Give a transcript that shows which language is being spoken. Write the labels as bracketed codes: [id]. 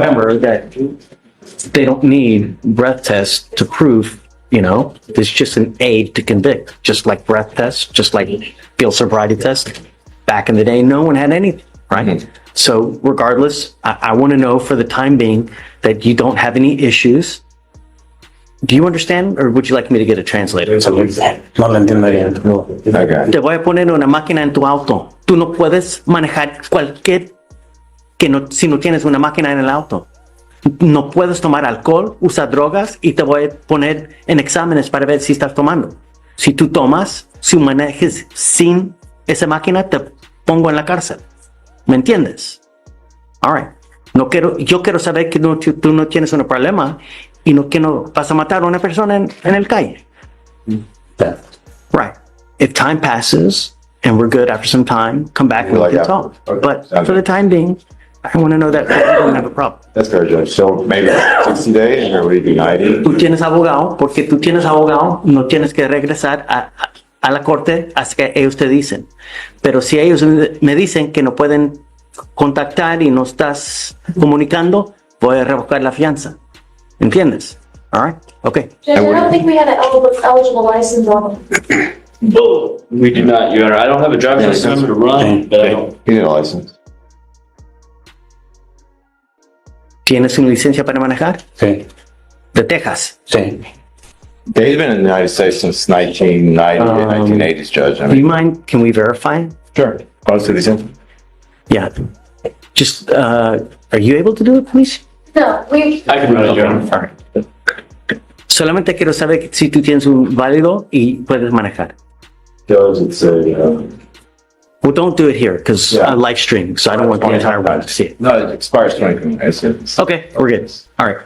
[en] Remember that they don't need breath tests to prove, it's just an aid to convict, just like breath tests, just like field sobriety test. Back in the day, no one had anything, right? Mm-hmm. So regardless, I want to know for the time being that you don't have any issues. Do you understand, or would you like me to get a translator? [es] No lo entiendo bien. [en] Okay. [es] Te voy a poner una máquina en tu auto. Tú no puedes manejar si no tienes una máquina en el auto. No puedes tomar alcohol, usar drogas y te voy a poner en exámenes para ver si estás tomando. Si tú tomas, si manejes sin esa máquina, te pongo en la cárcel. ¿Me entiendes? [en] All right. [es] Yo quiero saber que tú no tienes un problema y que no vas a matar a una persona en el calle. [en] Right. If time passes and we're good after some time, come back and we can talk. Okay. But for the time being, I want to know that you don't have a problem. That's fair, Judge. So maybe 60 days or would it be 90? [es] Tú tienes abogado, porque tú tienes abogado, no tienes que regresar a la corte hasta que ellos te dicen. Pero si ellos me dicen que no pueden contactar y no estás comunicando, voy a revocar la fianza. ¿Entiendes? [en] All right? Okay. Judge, I don't think we had an eligible license on him. We do not, Your Honor. I don't have a driver's license to run, but I don't. You need a license. [es] ¿Tienes una licencia para manejar? Sí, De Texas. sí. [en] He's been in the United States since 1990, 1980s, Judge. I Do you mean, mind, can we verify? Sure. [es] ¿Cuál es tu licencia? [en] Yeah. Just, are you able to do it, please? No, we. I can run it, Your Honor. [es] Solamente quiero saber si tú tienes un válido y puedes manejar. [en] Judge, it's a, Well, don't do it here, because Yeah. live streaming, so I don't want the entire world to see it. no, it expires 2020. Okay, we're good. All right.